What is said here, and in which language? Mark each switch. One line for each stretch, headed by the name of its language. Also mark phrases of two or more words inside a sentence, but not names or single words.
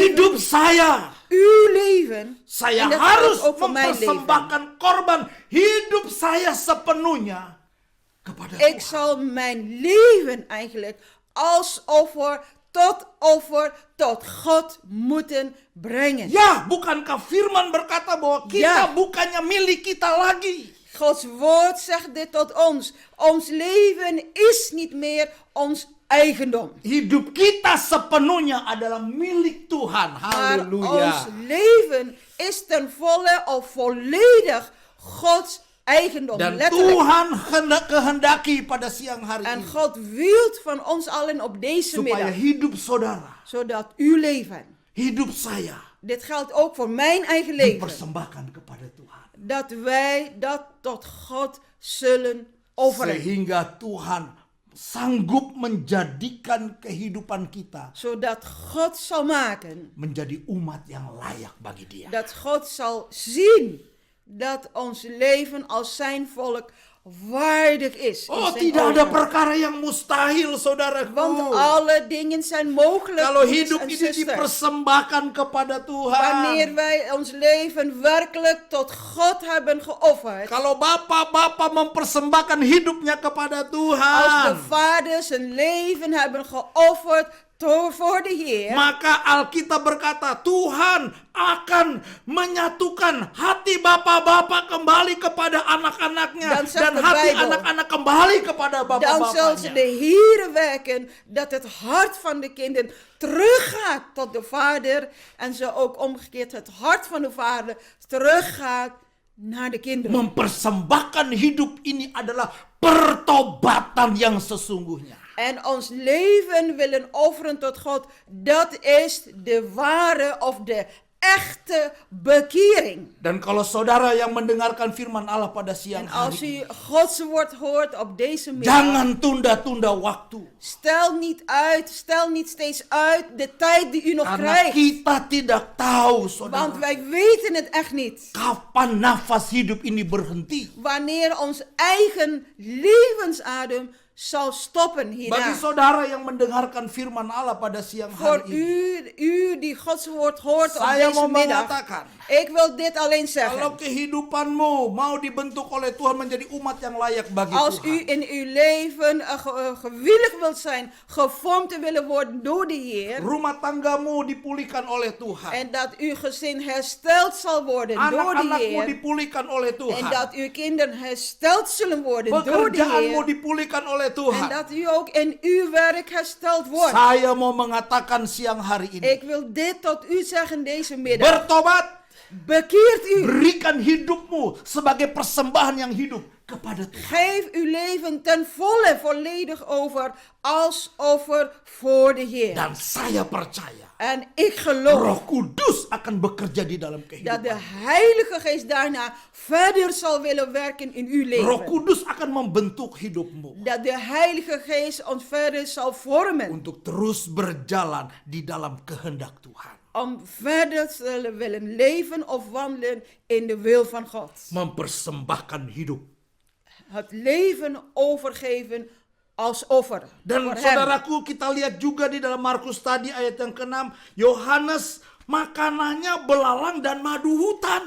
Indonesian: Hidup saya.
Dutch: uw leven.
Indonesian: Saya
Dutch: En dat
Indonesian: harus
Dutch: geldt ook voor mijn leven.
Indonesian: mempersembahkan korban hidup saya sepenuhnya kepada
Dutch: Ik
Indonesian: Tuhan.
Dutch: zal mijn leven eigenlijk als offer tot God moeten brengen.
Indonesian: Ya, bukankah firman berkata bahwa kita Ya. bukannya milik kita lagi.
Dutch: Gods woord zegt dit tot ons. Ons leven is niet meer ons eigendom.
Indonesian: Hidup kita sepenuhnya adalah milik Tuhan.
Dutch: Maar
Indonesian: Haleluya.
Dutch: ons leven is ten volle of volledig Gods eigendom.
Indonesian: Dan
Dutch: Letterlijk.
Indonesian: Tuhan kehendaki pada siang hari
Dutch: En
Indonesian: ini
Dutch: God wilt van ons allen op deze
Indonesian: supaya
Dutch: middag,
Indonesian: hidup saudara,
Dutch: zodat uw leven,
Indonesian: hidup saya
Dutch: dit geldt ook voor mijn eigen leven,
Indonesian: dipersembahkan kepada Tuhan.
Dutch: dat wij dat tot God zullen offeren.
Indonesian: Sehingga Tuhan sanggup menjadikan kehidupan kita
Dutch: Zodat God zal maken,
Indonesian: menjadi umat yang layak bagi Dia.
Dutch: dat God zal zien dat ons leven als zijn volk waardig is. in Oh, zijn
Indonesian: tidak ada
Dutch: ogen.
Indonesian: perkara yang mustahil, saudaraku.
Dutch: Want alle dingen zijn mogelijk.
Indonesian: Kalau
Dutch: broeders
Indonesian: hidup
Dutch: en
Indonesian: ini
Dutch: zusters.
Indonesian: dipersembahkan kepada
Dutch: Wanneer
Indonesian: Tuhan.
Dutch: wij ons leven werkelijk tot God hebben geofferd.
Indonesian: Kalau bapak-bapak mempersembahkan hidupnya kepada
Dutch: Als de
Indonesian: Tuhan.
Dutch: vader zijn leven hebben geofferd voor de Heer,
Indonesian: maka Alkitab berkata Tuhan akan menyatukan hati bapak-bapak kembali kepada anak-anaknya
Dutch: Dan zegt
Indonesian: dan
Dutch: de
Indonesian: hati
Dutch: Bijbel,
Indonesian: anak-anak kembali kepada
Dutch: dan zal ze
Indonesian: bapak-bapaknya.
Dutch: de Heer werken dat het hart van de kinderen teruggaat tot de vader en ze ook omgekeerd het hart van de vader teruggaat naar de kinderen.
Indonesian: Mempersembahkan hidup ini adalah pertobatan yang sesungguhnya.
Dutch: En ons leven willen offeren tot God, dat is de ware of de echte bekering.
Indonesian: Dan kalau saudara yang mendengarkan firman Allah pada siang
Dutch: En als
Indonesian: hari,
Dutch: u Gods woord hoort op deze middag,
Indonesian: jangan tunda-tunda waktu.
Dutch: stel niet steeds uit de tijd die u nog
Indonesian: Karena
Dutch: krijgt.
Indonesian: kita tidak tahu,
Dutch: Want
Indonesian: saudara,
Dutch: wij weten het echt niet.
Indonesian: kapan nafas hidup ini berhenti.
Dutch: Wanneer ons eigen levensadem zal stoppen
Indonesian: Bagi
Dutch: hierna.
Indonesian: saudara yang mendengarkan firman Allah pada siang
Dutch: Voor
Indonesian: hari ini,
Dutch: u die Gods woord hoort op
Indonesian: saya
Dutch: deze
Indonesian: mau
Dutch: middag.
Indonesian: mengatakan,
Dutch: Ik wil dit alleen
Indonesian: kalau
Dutch: zeggen.
Indonesian: kehidupanmu mau dibentuk oleh Tuhan menjadi umat yang layak bagi
Dutch: Als u
Indonesian: Tuhan,
Dutch: in uw leven gewillig wilt zijn, gevormd te willen worden door de Heer.
Indonesian: rumah tanggamu dipulihkan oleh Tuhan,
Dutch: En dat uw gezin hersteld zal worden door de
Indonesian: anak-anakmu
Dutch: Heer.
Indonesian: dipulihkan oleh
Dutch: En
Indonesian: Tuhan,
Dutch: dat uw kinderen hersteld zullen worden door de
Indonesian: pekerjaanmu
Dutch: Heer.
Indonesian: dipulihkan oleh
Dutch: En
Indonesian: Tuhan.
Dutch: dat u ook in uw werk hersteld wordt.
Indonesian: Saya mau mengatakan siang hari ini,
Dutch: Ik wil dit tot u zeggen deze middag.
Indonesian: bertobat,
Dutch: Bekeert u.
Indonesian: berikan hidupmu sebagai persembahan yang hidup kepada Tuhan.
Dutch: Geef uw leven ten volle volledig over als offer voor de Heer.
Indonesian: Dan saya percaya
Dutch: En ik geloof
Indonesian: Roh Kudus akan bekerja di dalam
Dutch: dat de
Indonesian: kehidupan.
Dutch: Heilige Geest daarna verder zal willen werken in uw
Indonesian: Roh
Dutch: leven.
Indonesian: Kudus akan membentuk hidupmu
Dutch: Dat de Heilige Geest ons verder zal vormen.
Indonesian: untuk terus berjalan di dalam kehendak Tuhan.
Dutch: Om verder te willen leven of wandelen in de wil van God.
Indonesian: Mempersembahkan hidup.
Dutch: Het leven overgeven als offer.
Indonesian: Dan
Dutch: voor hem.
Indonesian: saudaraku, kita lihat juga di dalam Markus tadi ayat yang ke-6, Yohanes makanannya belalang dan madu hutan.